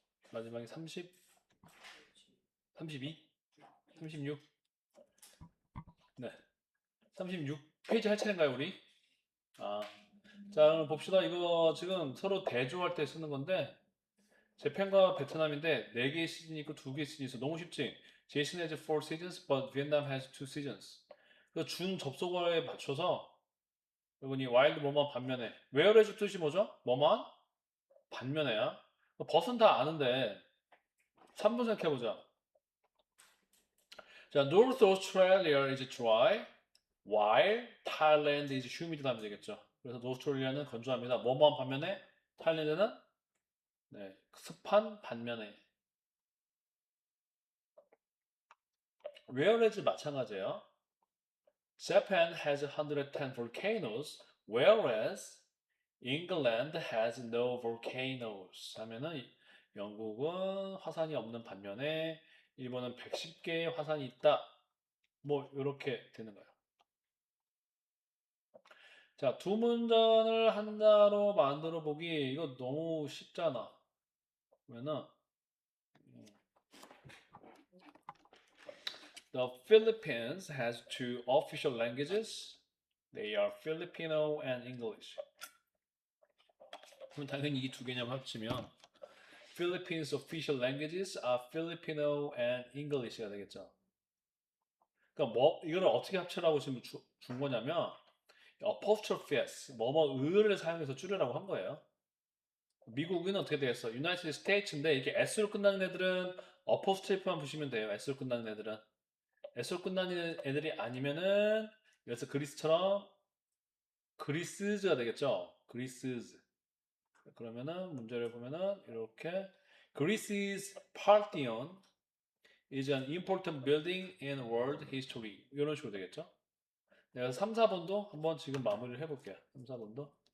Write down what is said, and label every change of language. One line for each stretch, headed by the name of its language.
Korean: 마지막에 30, 32, 36? 네. 36페이지 할 차례인가요, 우리? 아, 자, 그럼 봅시다. 이거 지금 서로 대조할 때 쓰는 건데, 재팬과 베트남인데 4개의 시즌이 있고 2개의 시즌이 있어. 너무 쉽지?
English: Jason has 4 seasons, but Vietnam has 2 seasons.
Korean: 그래서 준 접속어에 맞춰서 여러분이 와일드 뭐만 반면에 whereas 뜻이 뭐죠? 뭐만 반면에야. 벗은 다 아는데 3분 생각해보자.
English: 자, North Australia is dry, while Thailand is humid
Korean: 하면 되겠죠. 그래서 노스트레일리아는 건조합니다. 뭐뭐한 반면에 타일랜드는 네, 습한 반면에 whereas 마찬가지예요.
English: Japan has 110 volcanoes, whereas England has no volcanoes.
Korean: 하면은 영국은 화산이 없는 반면에 일본은 110개의 화산이 있다. 뭐 이렇게 되는 거예요. 자, 두 문장을 하나로 만들어 보기 이거 너무 쉽잖아. 그러면은
English: The Philippines has two official languages. They are Filipino and English.
Korean: 그럼 당연히 이 두 개념 합치면
English: Philippines official languages are Filipino and English가
Korean: 되겠죠. 그러니까 뭐 이거를 어떻게 합치라고 지금 준 거냐면 apostrophe s 뭐뭐 을을 사용해서 줄이라고 한 거예요. 미국은 어떻게 되겠어? United States인데 이게 s로 끝나는 애들은 apostrophe만 보시면 돼요. s로 끝나는 애들은 s로 끝나는 애들이 아니면은 그래서 그리스처럼 그리스즈가 되겠죠.
English: Greece's.
Korean: 그러면은 문제를 보면은 이렇게
English: Greece's Parthenon is an important building in world history.
Korean: 이런 식으로 되겠죠? 내가 3, 4번도 한번 지금 마무리를 해볼게요. 3, 4번도.